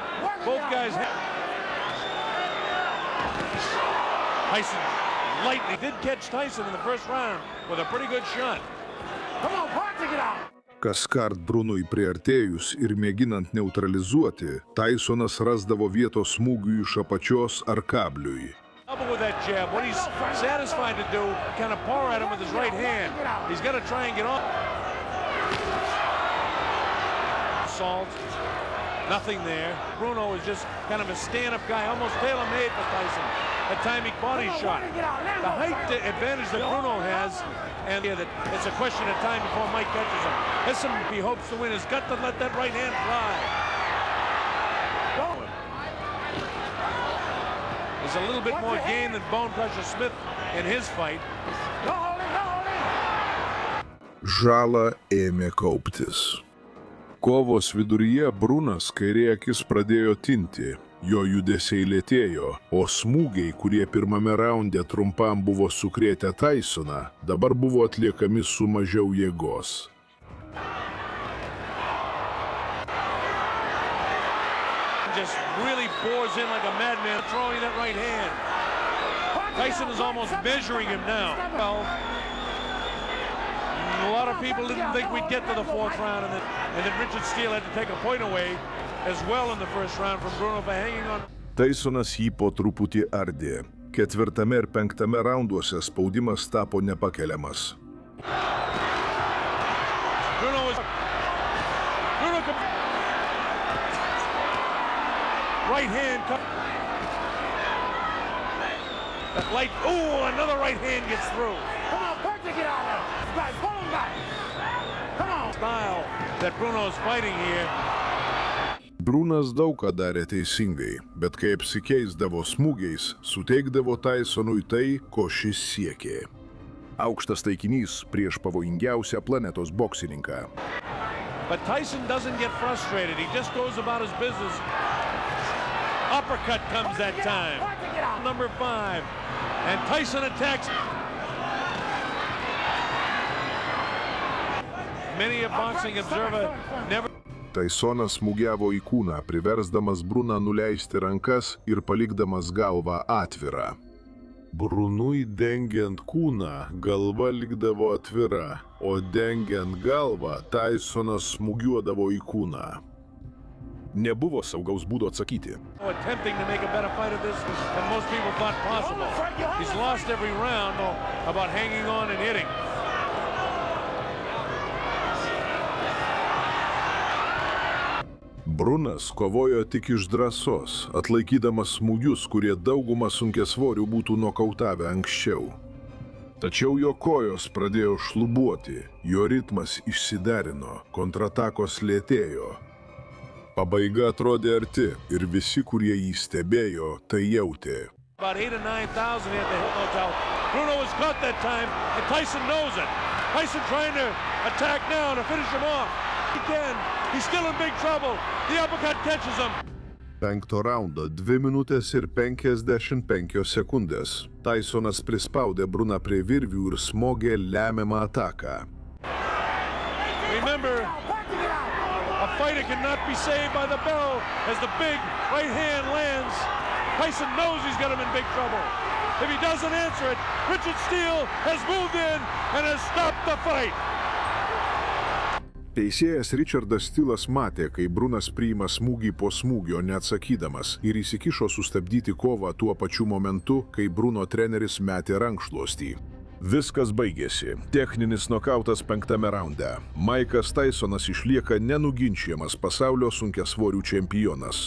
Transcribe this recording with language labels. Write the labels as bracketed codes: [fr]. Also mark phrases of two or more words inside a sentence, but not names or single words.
[en] Both guys Tyson lightly did catch Tyson in the first round with a pretty good shot. Come on, Park, get out! [lt] Kaskart Brunui priartėjus ir mėginant neutralizuoti, Tysonas rasdavo vietos smūgiui iš apačios ar kabliui. [en] With that jab, what he's satisfied to do, kind of paw at him with his right hand. He's got to try and get off. Salt, nothing there. Bruno is just kind of a stand-up guy, almost tailor-made for Tyson. A timing body shot. The height advantage that Bruno has, and that it's a question of time before Mike catches him. Listen, he hopes to win. He's got to let that right hand fly. There's a little bit more game than Bone Crusher Smith in his fight. [lt] Žala ėmė kauptis. Kovos viduryje Brunas kairė akis pradėjo tinti, jo judesiai lėtėjo, o smūgiai, kurie pirmame raunde trumpam buvo sukrėtę Tysoną, dabar buvo atliekami su mažiau jėgos. [en] Just really bores in like a madman, throwing that right hand. Tyson is almost measuring him now. Well, a lot of people didn't think we'd get to the fourth round, and then Richard Steele had to take a point away as well in the first round from Bruno by hanging on. [lt] Tysonas jį po truputį ardė. Ketvirtame ir penktame raunduose spaudimas tapo nepakeliamas. [en] Right hand. That light. Ooh, another right hand gets through. Come on, Parker, get out of there. Guys, pull him back. Come on. Style that Bruno's fighting here. [lt] Brunas daug ką darė teisingai, bet kai apsikeisdavo smūgiais, suteikdavo Tysonui tai, ko šis siekė. Aukštas taikinys prieš pavojingiausią planetos boksininką. [en] But Tyson doesn't get frustrated. He just goes about his business. Uppercut comes that time. Number 5. And Tyson attacks. Many a boxing observer never... [lt] Tysonas smūgiavo į kūną, priversdamas Bruną nuleisti rankas ir palikdamas galvą atvirą. Brunui dengiant kūną, galva likdavo atvira, o dengiant galvą, Tysonas smūgiuodavo į kūną. Nebuvo saugaus būdo atsakyti. [en] Attempting to make a better fight of this than most people thought possible. He's lost every round about hanging on and hitting. [lt] Brunas kovojo tik iš drąsos, atlaikydamas smūgius, kurie daugumą sunkiasvorių būtų nokautavę anksčiau. Tačiau jo kojos pradėjo šlubuoti, jo ritmas išsiderino, kontratakos lėtėjo. Pabaiga atrodė arti ir visi, kurie jį stebėjo, tai jautė. [en] About 8,000 or 9,000 at the Hilton Hotel. Bruno was caught that time, and Tyson knows it. Tyson trying to attack now to finish him off. Again, he's still in big trouble. The uppercut catches him. [lt] Penkto raundo 2 minutės ir 55 sekundės. Tysonas prispaudė Bruną prie virvių ir smogė lemiamą ataką. [en] Remember, a fighter cannot be saved by the bell as the big right hand lands. Tyson knows he's got him in big trouble. If he doesn't answer it, Richard Steele has moved in and has stopped the fight. [lt] Teisėjas Richardas Steelas matė, kai Brunas priima smūgį po smūgio neatsakydamas ir įsikišo sustabdyti kovą tuo pačiu momentu, kai Bruno treneris metė rankšluostį. Viskas baigėsi. Techninis nokautas 5 raunde. Maikas Tysonas išlieka nenuginčiamas pasaulio sunkiasvorių čempionas.